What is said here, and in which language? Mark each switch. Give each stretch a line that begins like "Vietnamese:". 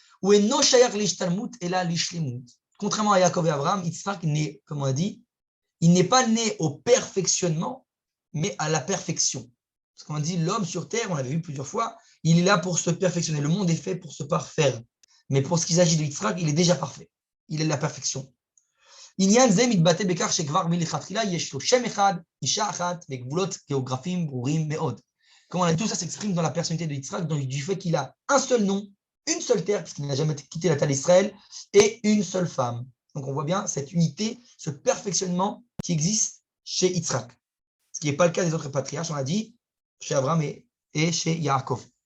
Hebrew: Ou eno shayach lishtalmut ela lishlimut.
French: Contrairement à Yaakov et Abraham, Yitzhak n'est, comme on a dit, il n'est pas né au perfectionnement, mais à la perfection. Parce qu'on a dit, l'homme sur terre, on l'avait vu plusieurs fois, il est là pour se perfectionner. Le monde est fait pour se parfaire. Mais pour ce qu'il s'agit de Yitzhak, il est déjà parfait. Il est la perfection.
Hebrew: עניין זה מתבטא בכך שכבר מלכתחילה יש לו שם אחד, אישה אחת וגבולות גיאוגרפיים ברורים מאוד.
French: Comme on a dit, tout ça s'exprime dans la personnalité de Yitzhak, du fait qu'il a un seul nom, une seule terre, puisqu'il n'a jamais quitté la terre d'Israël, et une seule femme. Donc on voit bien cette unité, ce perfectionnement qui existe chez Yitzhak. Ce qui n'est pas le cas des autres patriarches, on a dit, chez Abraham et chez Yaakov.